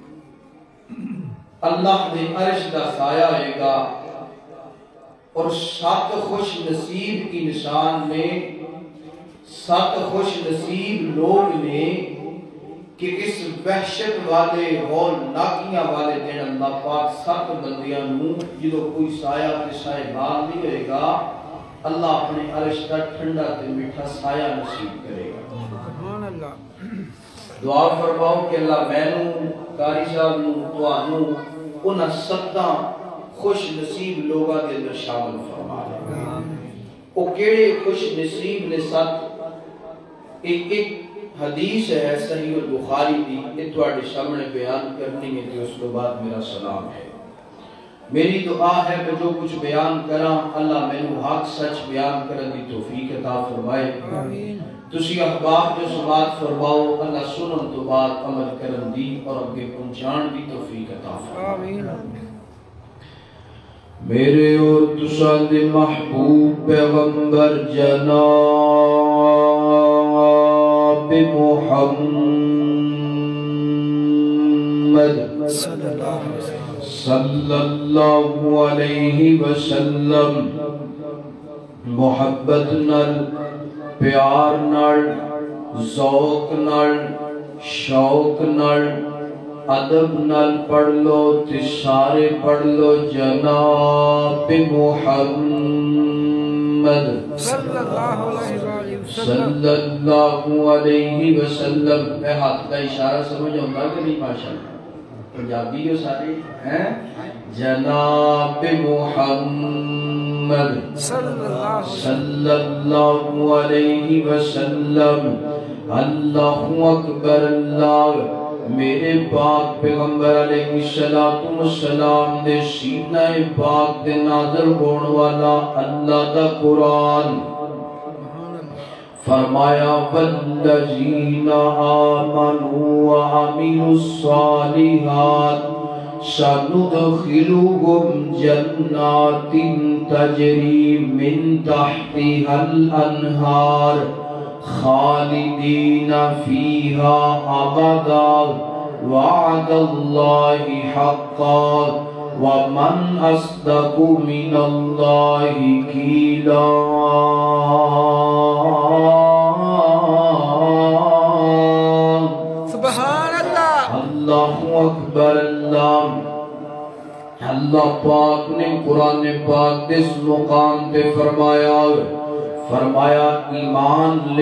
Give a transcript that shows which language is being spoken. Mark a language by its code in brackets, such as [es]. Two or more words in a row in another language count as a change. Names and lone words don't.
[pa] اللہ نے عرش کا سایہ ہوئے گا اور 7 خوش نصیب کی نشان میں 7 خوش نصیب لوگ نے کہ اس وحشت والے ہولناکیاں والے دن اللہ پاک 7 بندیاں نوں جدو کوئی سایہ کے سائبان نہیں ہوئے گا اللہ اپنے عرش کا ٹھنڈا تے میٹھا سایہ نصیب کرے گا. [ar] سبحان اللہ. [pa] دعا فرماؤ کہ اللہ میں قاری صاحب نوں توانوں انہاں 7 خوش نصیب لوگاں دے اندر شامل فرما لے. وہ کیڑے خوش نصیب نے 7؟ ایک حدیث ہے صحیح البخاری دی، یہ تواڈے سامنے بیان کرنی ہے تے اس کے بعد میرا سلام ہے. میری دعا ہے کہ جو کچھ بیان کراں اللہ مینوں حق سچ بیان کرن دی توفیق عطا فرمائے. تسی احباب جو سماعت فرماؤ اللہ سنن تو بعد عمل کرن دی اور اگے پہنچان دی توفیق عطا فرمائے. میرے اور تساں دے محبوب پیغمبر جناب محمد [ar] صلی اللہ علیہ وسلم [pa] محبت نال، پیار نال، ذوق نال، شوق نال، ادب نال پڑھ لو تے سارے پڑھ لو جناب محمد [ar] صلی اللہ علیہ وسلم. [pa] اے ہاتھ کا اشارہ سمجھ ہوگا کہ نہیں؟ ماشاءاللہ پنجابی جو سارے ہیں جناب محمد [ar] صلی اللہ علیہ وسلم. اللہ اکبر. [pa] اللہ میرے پاک پیغمبر علیہ السلام دے سینہ پاک دے نازل ہون والا اللہ دا قرآن فرمایا [ar] والذین آمنوا وعملوا الصالحات سندخلهم جنات تجری من تحتها الانہار خالدین فیہا ابدا وعد اللہ حقا ومن اصدق من اللہ قیلا سبحان اللہ اللہ اکبر [pa] اللہ پاک نے قرآن پاک اس مقام پہ فرمایا ایمان لے